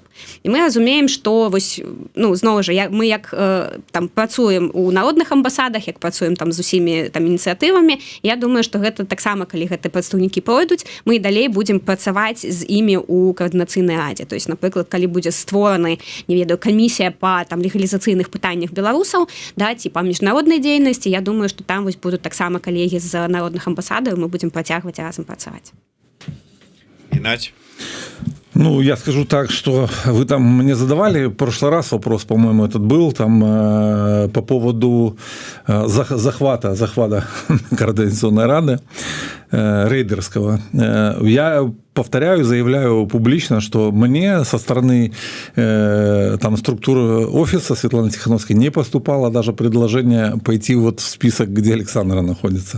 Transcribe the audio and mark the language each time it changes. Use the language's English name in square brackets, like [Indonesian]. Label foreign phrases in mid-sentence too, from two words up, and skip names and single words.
[Belarusian] І мы разумеем, што вось, ну, зноў жа, мы як там працуем у народных амбасадах, як працуем там з усімі там ініцыятывамі, я думаю, што гэта таксама, калі гэтыя прадстаўнікі пройдуць, мы і далей будзем працаваць з імі ў каардынацыйнай радзе. [Russian] То есть, [Belarusian] напрыклад, калі будзе створаны, не ведаю, камісія па там легалізацыйных пытаннях беларусаў, да, ці па міжнароднай дзейнасці, я думаю, што там вось будуць таксама калегі з народных амбасадаў, мы будзем працягваць разам працаваць. Геннадзь? Ну, [Russian] я скажу так, что вы там мне задавали в прошлый раз вопрос, по-моему, этот был, там по поводу захвата Координационной Рады рейдерского. Я повторяю, заявляю публично, что мне со стороны там структуры офиса Светланы Тихановской не поступало даже предложение пойти вот в список, где Александра находится.